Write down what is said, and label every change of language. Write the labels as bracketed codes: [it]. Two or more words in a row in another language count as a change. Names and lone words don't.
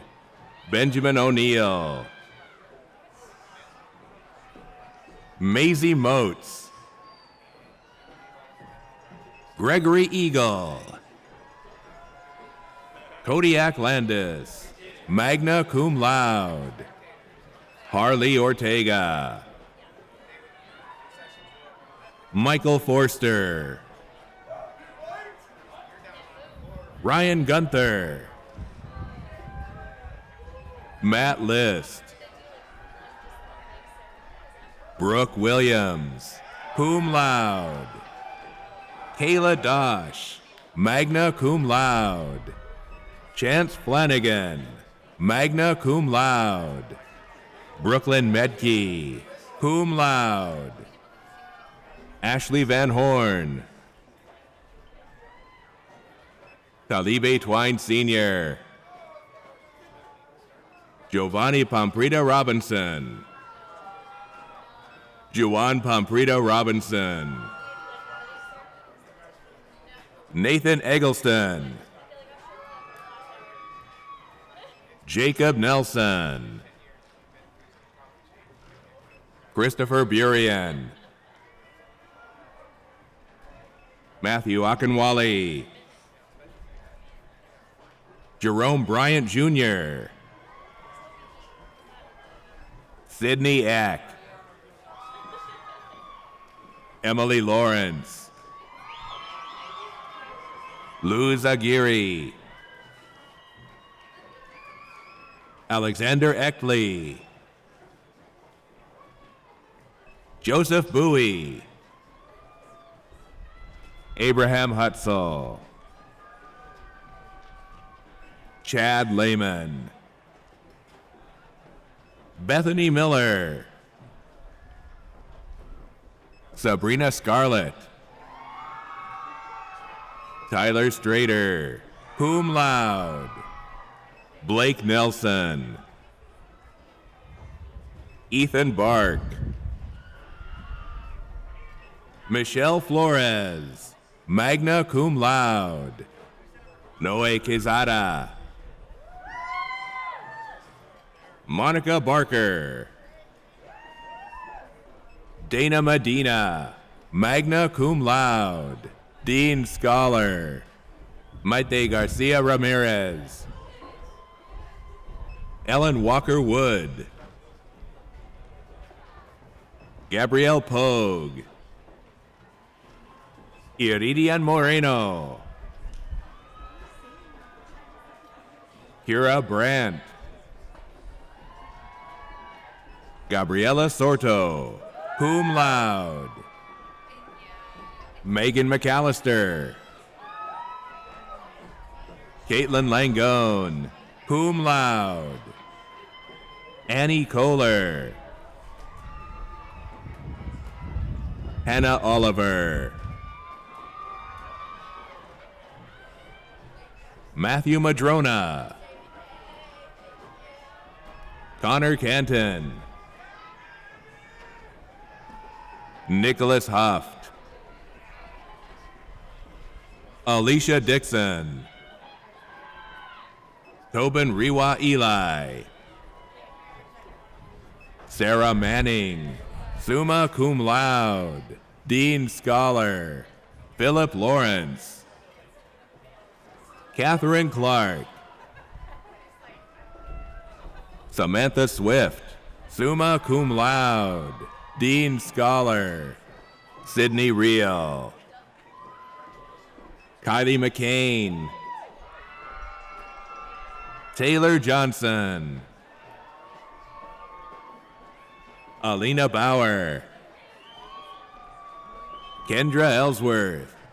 [en] Benjamin O'Neill. Maisie Moats. Gregory Eagle. Kodiak Landis, magna cum laude. Harley Ortega. Michael Forster. Ryan Gunther. Matt List. Brooke Williams, cum laude. Kayla Dosh, magna cum laude. Chance Flanagan, magna cum laude. Brooklyn Medke, cum laude. Ashley Van Horn. Talibe Twine Sr. Giovanni Pomprita Robinson. Juwan Pomprita Robinson. Nathan Eggleston. Jacob Nelson. Christopher Burian. Matthew Akinwale. Jerome Bryant Jr. Sydney Eck. Emily Lawrence. Luz Aguirre. Alexander Eckley. Joseph Bowie. Abraham Hutzel. Chad Lehman. Bethany Miller. Sabrina Scarlett. Tyler Strader, cum laude. Blake Nelson. Ethan Bark. Michelle Flores, magna cum laude. Noe Quezada. Monica Barker. Dana Medina, magna cum laude. Dean Scholar. Maite Garcia Ramirez. Ellen Walker Wood. Gabrielle Pogue. Iridian Moreno. Kira Brandt. Gabriela Sorto, cum laude. Megan McAllister. Caitlin Langone, cum laude. Annie Kohler. Hannah Oliver. Matthew Madrona. Connor Canton. Nicholas Huft. Alicia Dixon. Tobin Riwa Eli. Sarah Manning, summa cum laude. Dean Scholar. Philip Lawrence. Catherine Clark. Samantha Swift, summa cum laude, Dean Scholar. Sydney Reel. Kylie McCain. Taylor Johnson. Alina Bauer. Kendra Ellsworth.